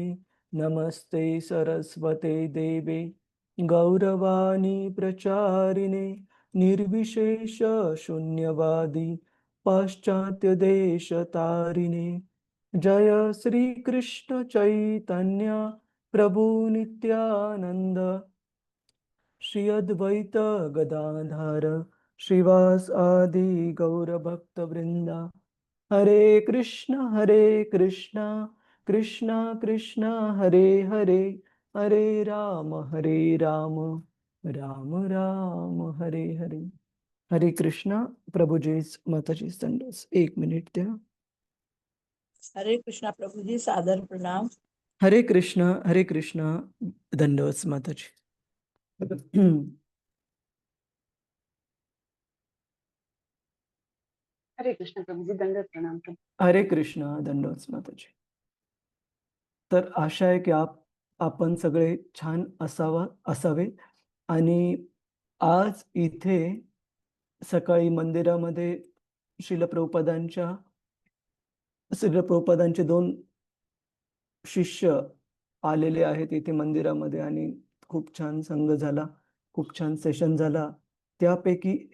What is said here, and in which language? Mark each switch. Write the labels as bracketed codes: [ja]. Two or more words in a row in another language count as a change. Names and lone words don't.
[sa] नमस्ते सरस्वते देवे गौरवाणी प्रचारिणे निर्विशेष शून्यवादी पाश्चात्यदेशतारिणे। जय श्री कृष्ण चैतन्य प्रभु नित्यानंद श्री अद्वैत गदाधर श्रीवास आदि गौर भक्त वृंदा। हरे कृष्ण कृष्ण कृष्ण हरे हरे हरे राम राम राम हरे हरे। हरे कृष्णा [mr] प्रभुजीस माताजी संडोस 1 मिनिट द्या। [sa] हरे कृष्णा [mr] प्रभुजी सादर प्रणाम। [sa] हरे कृष्णा [mr] दंडवत माताजी। [sa] हरे कृष्ण [mr] प्रभुजी दंडवत प्रणाम। [sa] हरे कृष्णा [mr] दंडवत माताजी। तर आशा आहे की आपण सगळे छान असावे आणि आज इथे सकाळी मंदिरामध्ये श्रील प्रभुपादांचे 2 शिष्य आलेले आहेत इथे मंदिरामध्ये आणि खूप छान संघ झाला, खूप छान सेशन झाला।